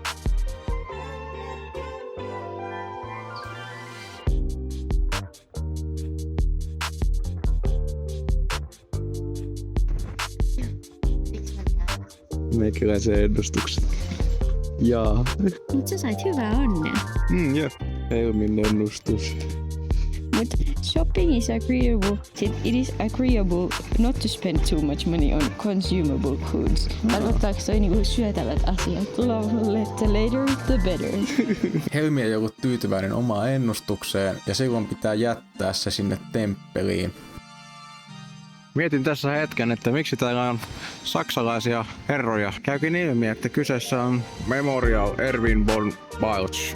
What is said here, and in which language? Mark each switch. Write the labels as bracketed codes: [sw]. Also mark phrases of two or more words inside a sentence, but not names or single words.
[fi] Meikäläisen ennustukset. Jaa. Mut sä sait hyvää onnea. Jep. Helmin ennustus. [en] But shopping is agreeable. It is agreeable not to spend too much money on consumable foods. [fi] Tarkoittaako toi niinku syötävät asiat? [en] Love the later, the better. [fi] Helmi ei ollut tyytyväinen omaan ennustukseen ja silloin pitää jättää se sinne temppeliin. Mietin tässä hetken, että miksi täällä on saksalaisia herroja. Käykin ilmi, että kyseessä on Memorial Erwin von Balch.